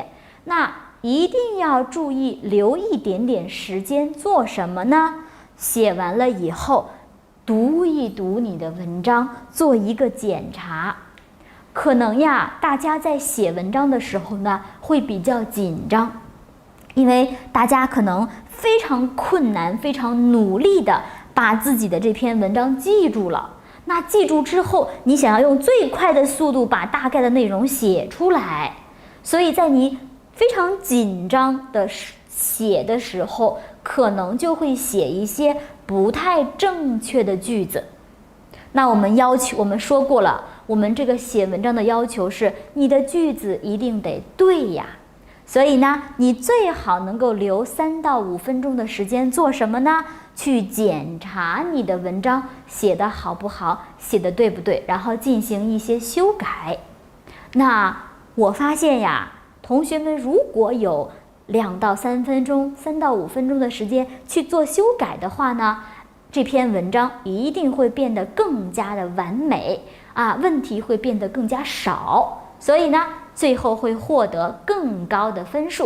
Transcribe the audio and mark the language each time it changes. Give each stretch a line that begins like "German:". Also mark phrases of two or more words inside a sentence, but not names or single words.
Chinese: 那一定要注意留一點點時間做什麼呢？寫完了以後，讀一讀你的文章，做一個檢查。可能呀，大家在寫文章的時候呢，會比較緊張，因為大家可能非常困難、非常努力的把自己的這篇文章記住了。那记住之後，你想要用最快的速度把大概的內容写出来，所以在你非常緊張的寫的时候，可能就会寫一些不太正確的句子。那我們說過了，我們這個寫文章的要求是你的句子一定得對呀。所以呢，你最好能夠留3到5分鐘的時間做什麼呢？去檢查你的文章寫得好不好，寫得對不對，然後進行一些修改。那我發現呀，同學們如果有2到3分鐘、3到5分鐘的時間去做修改的話呢，這篇文章一定會變得更加的完美問題會變得更加少，所以呢，最後會獲得更高的分數。